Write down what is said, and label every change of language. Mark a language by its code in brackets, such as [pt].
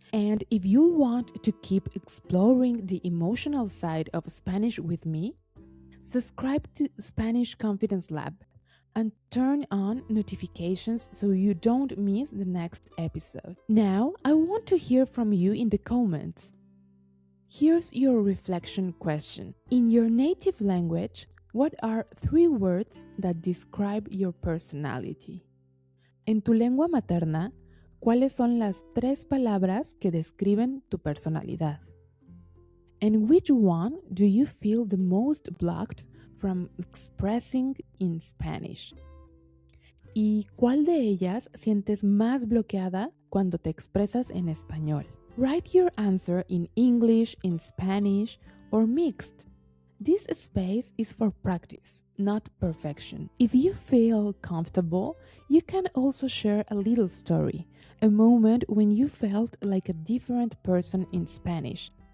[en] And if you want to keep exploring the emotional side of Spanish with me, subscribe to Spanish Confidence Lab and turn on notifications so you don't miss the next episode. Now, I want to hear from you in the comments. Here's your reflection question. In your native language, what are 3 words that describe your personality? [es] En tu lengua materna, ¿cuáles son las 3 palabras que describen tu personalidad? [en] And which one do you feel the most blocked from expressing in Spanish? [es] ¿Y cuál de ellas sientes más bloqueada cuando te expresas en español? [en] Write your answer in English, in Spanish, or mixed. This space is for practice, not perfection. If you feel comfortable, you can also share a little story, a moment when you felt like a different person in Spanish.